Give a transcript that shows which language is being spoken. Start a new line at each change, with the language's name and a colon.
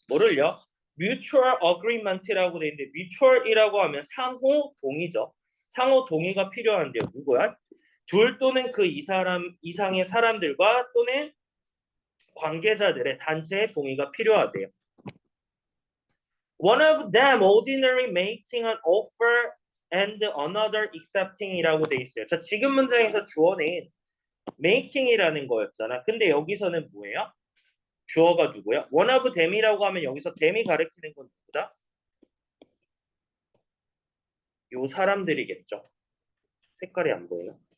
Korean: 뭐를요? mutual agreement라고 돼 있는데, mutual이라고 하면 상호 동의죠. 상호 동의가 필요한데요. 누구야? 둘 또는 그 이상의 사람들과 또는 관계자들의 단체의 동의가 필요하대요.
English: One of them ordinarily making an offer and another accepting이라고
Korean: 돼 있어요. 자, 지금 문장에서 주어는 making이라는 거였잖아. 근데 여기서는 뭐예요? 주어가 누구야?
English: one of them
Korean: 이라고 하면 여기서 them이 가리키는 건 누구다? 요 사람들이겠죠. 색깔이 안 보이나?